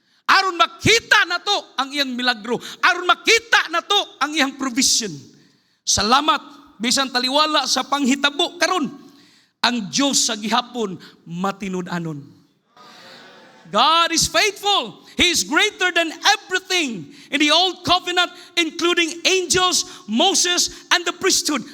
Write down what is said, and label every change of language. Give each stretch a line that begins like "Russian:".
Cebuano: Aron makita na to ang iyang milagro. Aron makita na to ang iyang provision. Salamat, bisan taliwala sa panghitabo karon, ang Diyos sa gihapon matinud-anon.
English: God is faithful. He is greater than everything in the old covenant, including angels, Moses, and the priesthood.